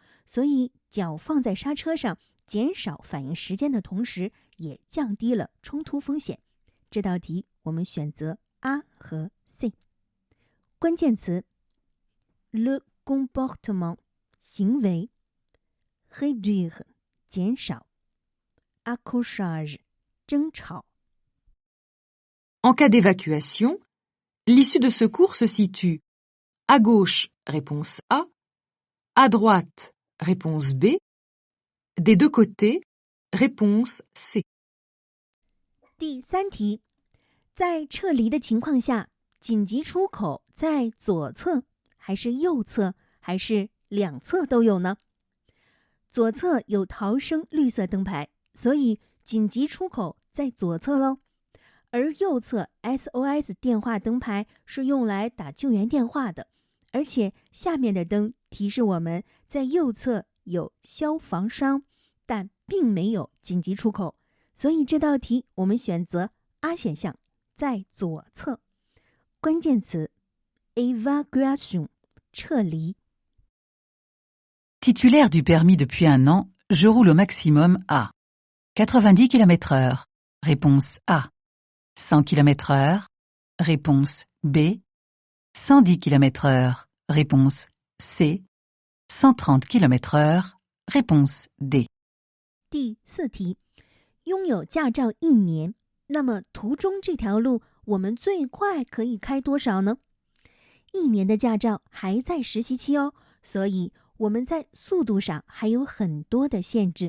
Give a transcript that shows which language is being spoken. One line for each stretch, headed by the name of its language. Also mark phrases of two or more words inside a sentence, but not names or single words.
Chinese: 所以脚放在刹车上，减少反应时间的同时，也降低了冲突风险。这道题我们选择 A 和 C。关键词
French: Le comportement
Chinese: 行为 Réduire 减少 Accrochage 争吵。
French: En cas d'évacuation, l'issue de secours se situe à gauche, réponse A, à droite, réponse B, des deux côtés, réponse C.
Chinese: 第三题，在撤离的情况下，紧急出口在左侧还是右侧还是两侧都有呢？左侧有逃生绿色灯牌，所以紧急出口在左侧咯。而右侧 SOS 电话灯牌是用来打救援电话的，而且下面的灯提示我们在右侧有消防栓，但并没有紧急出口，所以这道题我们选择 A 选项，在左侧。关键词 Evacuation 撤离。
French: Titulaire du permis depuis un an, je roule au maximum à 90 km/h. Réponse A. 100 km/h. Réponse B. 110 km/h. Réponse C. 130 km/h. Réponse D.
Chinese: 第四题，拥有驾照1年，那么途中这条路我们最快可以开多少呢？1年的驾照还在实习期哦，所以我们在速度上还有很多的限制。